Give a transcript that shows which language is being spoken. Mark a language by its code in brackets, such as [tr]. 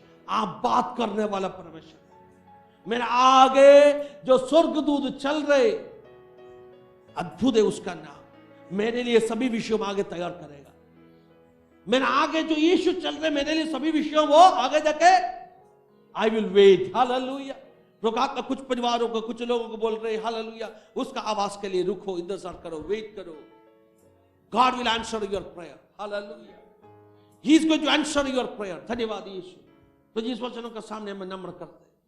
[hi] आप बात करने वाला परमेश्वर, मेरे आगे जो स्वर्गदूत चल रहे, अद्भुत है उसका नाम, मेरे लिए सभी विषयों में आगे तैयार करेगा। मेरे आगे जो यीशु चल रहे मेरे लिए सभी विषयों वो आगे जाके [en] I will wait. [hi] हालेलुया। प्रभु कुछ परिवारों को, कुछ लोगों को बोल रहे हालेलुया उसका आवाज के लिए रुको, इंतजार करो, वेट करो। [en] God will answer your prayer. Hallelujah. He is going to answer your prayer. [hi] धन्यवाद यीशु। तो जिस वचनों का सामने में नम्र करते हैं।